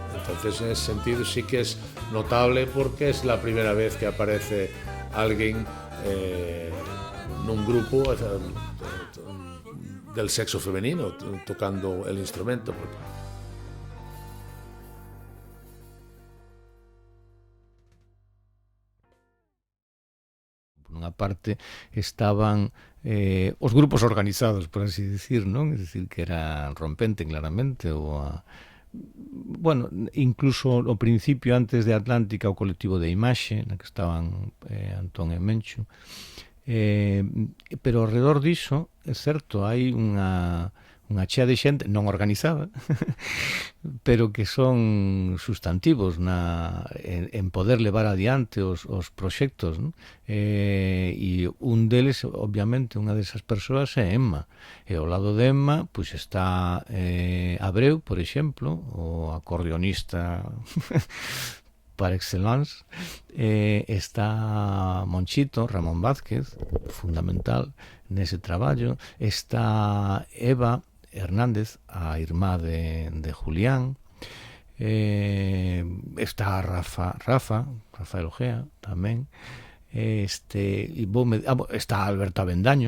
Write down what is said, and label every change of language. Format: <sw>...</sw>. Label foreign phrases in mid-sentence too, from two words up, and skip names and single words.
<es>Entonces en ese sentido sí que es notable porque es la primera vez que aparece alguien en un grupo del sexo femenino tocando el instrumento.</es> <gl>Por unha parte estaban os grupos organizados, por así decir, non?</gl> <es>Es decir, que era Rompente, claramente, bueno,</es> <gl>incluso ao principio, antes de Atlántica, o colectivo de Imaxe, na que estaban Antón e Menchu. Pero ao redor diso, é certo, hai unha chea de xente non organizada pero que son sustantivos en poder levar adiante os proxectos, non? E un deles, obviamente, unha desas persoas é Emma, e ao lado de Emma pois está Abreu, por exemplo, o acordeonista</gl> <fr>par excellence,</fr> <gl>está Monchito, Ramón Vázquez, fundamental nese traballo, está Eva Hernández, a irmá de Julián, está Rafael Ojea tamén, está Alberto Avendaño.</gl>